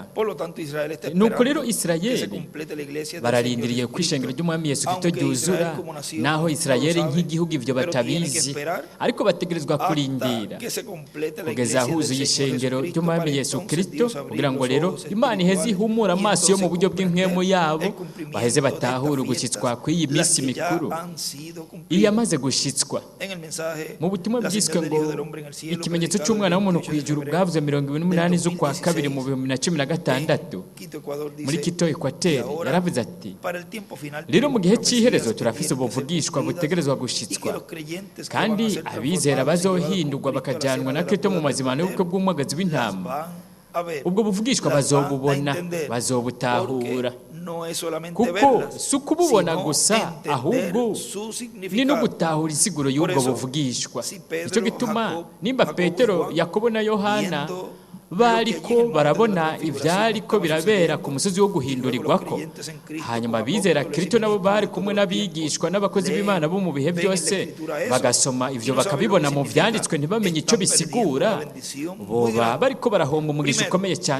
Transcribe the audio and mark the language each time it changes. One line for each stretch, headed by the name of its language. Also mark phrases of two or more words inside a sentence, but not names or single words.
Spanish: por lo tanto Israel está
Rundi: nuko rero
Spanish: esperando que se
Rundi: Isirayeli
Spanish: complete la iglesia del
Rundi: bararindiriye
Spanish: Señor
Rundi: ko ishengero
Spanish: Jesucristo.
Rundi: ry'umwami Yesu Kristo
Spanish: Aunque
Rundi: ryuzura,
Spanish: Israel como nación
Rundi: naho
Spanish: no lo
Rundi: Isirayeli
Spanish: sabe,
Rundi: nk'igihugu ivyo
Spanish: pero tiene que
Rundi: batabizi,
Spanish: esperar
Rundi: ariko bategerezwa kurindira
Spanish: hasta que se complete la
Rundi: kugeza
Spanish: iglesia del
Rundi: huzuye
Spanish: Señor
Rundi: ishengero
Spanish: Jesucristo
Rundi: ry'umwami
Spanish: para
Rundi: Yesu
Spanish: entonces
Rundi: Kristo,
Spanish: Dios abrir
Rundi: kugira ngo
Spanish: los
Rundi: rero
Spanish: ojos
Rundi: Imana iheze
Spanish: espirituales
Rundi: ihumura
Spanish: y
Rundi: amaso yo mu
Spanish: entonces
Rundi: buryo bw'impwemu
Spanish: comprender
Rundi: yabo,
Spanish: el cumplimiento
Rundi: baheze
Spanish: de estas
Rundi: batahure
Spanish: fiestas,
Rundi: ugushyitswa kw'iyi
Spanish: las
Rundi: minsi
Spanish: que ya
Rundi: mikuru
Spanish: han sido
Rundi: iyo
Spanish: cumplidas.
Rundi: yamaze gushitswa.
Spanish: En el mensaje,
Rundi: Mu butumwa
Spanish: la
Rundi: bwiswe
Spanish: señal del
Rundi: ngo
Spanish: Hijo del Hombre en el cielo,
Rundi: ikimenyetso
Spanish: predicado
Rundi: cy'umwana
Spanish: el
Rundi: w'umuntu
Spanish: 28
Rundi: ku
Spanish: de
Rundi: ijuru
Spanish: febrero
Rundi: bwavuze 28
Spanish: del
Rundi: z'ukwa kabiri mu 2016
Spanish: en Quito, Ecuador, dice,
Rundi: muri Quito
Spanish: y
Rundi: Ekwateri,
Spanish: ahora,
Rundi: yaravuze ati
Spanish: para el tiempo final,
Rundi: rero mu gihe
Spanish: tenemos
Rundi: cy'iherezo
Spanish: profecías que
Rundi: turafise
Spanish: tienen que ser
Rundi: ubuvugishwa
Spanish: cumplidas,
Rundi: butegerezwa
Spanish: y que
Rundi: gushitswa,
Spanish: los creyentes que van a
Rundi: kandi
Spanish: ser
Rundi: abizera
Spanish: transformados y llevados
Rundi: bazohindurwa
Spanish: con Cristo a la
Rundi: bakajyanwa
Spanish: cena
Rundi: na
Spanish: de la
Rundi: Kristo mu
Spanish: boda del
Rundi: mazimano y'ubukwe
Spanish: Cordero,
Rundi: bw'umwagazi
Spanish: las
Rundi: w'intama.
Spanish: van a ver,
Rundi: Ubwo buvugishwa
Spanish: las van a
Rundi: bazobubona,
Spanish: entender,
Rundi: bazobutahura,
Spanish: porque no es solamente
Rundi: kuko
Spanish: verlas,
Rundi: si ukububona
Spanish: sino
Rundi: gusa,
Spanish: entender
Rundi: ahubwo
Spanish: su
Rundi: ni no
Spanish: significado.
Rundi: gutahura insiguro
Spanish: Por
Rundi: y'ubwo
Spanish: eso,
Rundi: buvugishwa.
Spanish: si Pedro,
Rundi: Icyo gituma
Spanish: Jacob,
Rundi: nimba
Spanish: Jacobo y
Rundi: Petero,
Spanish: Juan,
Rundi: Yakobo na Yohana
Spanish: viendo
Rundi: bariko barabona ivyariko birabera ku musozi wo guhindurirwako, hanyuma abizera Kristo nabo bari kumwe n'abigishwa n'abakozi b'Imana bo mu bihe byose bagasoma ivyo bakabibona mu vyanditswe ntibamenye ico bisigura, boba bariko barahomba umugisha ukomeye cyane.